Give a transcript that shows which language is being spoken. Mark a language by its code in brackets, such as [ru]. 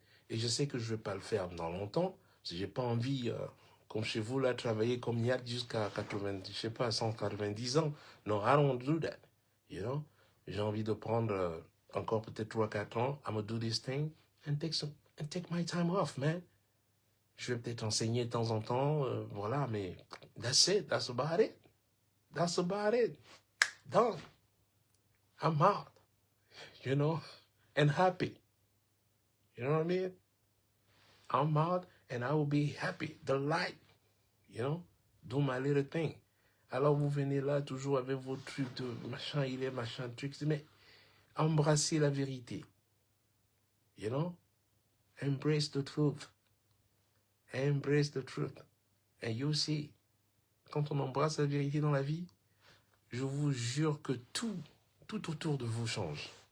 [fr] Et je sais que je ne vais pas le faire dans longtemps, parce que je n'ai pas envie, comme chez vous, là, travailler comme Niat jusqu'à 80, je sais pas, 190 ans. Non, [en] I don't do that, you know. [fr] J'ai envie de prendre encore peut-être 3-4 ans, [en] I'm gonna do this thing, and take my time off, man. [fr] Je vais peut-être enseigner de temps en temps, voilà, mais [en] that's it, that's about it. Done. I'm out, you know, and happy. You know what I mean? I'm out and I will be happy. The light, you know? Do my little thing. [fr] Alors vous venez là toujours avec vos trucs de machin, il est machin, truc. Mais embrassez la vérité. [en] You know? Embrace the truth. Embrace the truth. And you see, [fr] quand on embrasse la vérité dans la vie, je vous jure que tout autour de vous change.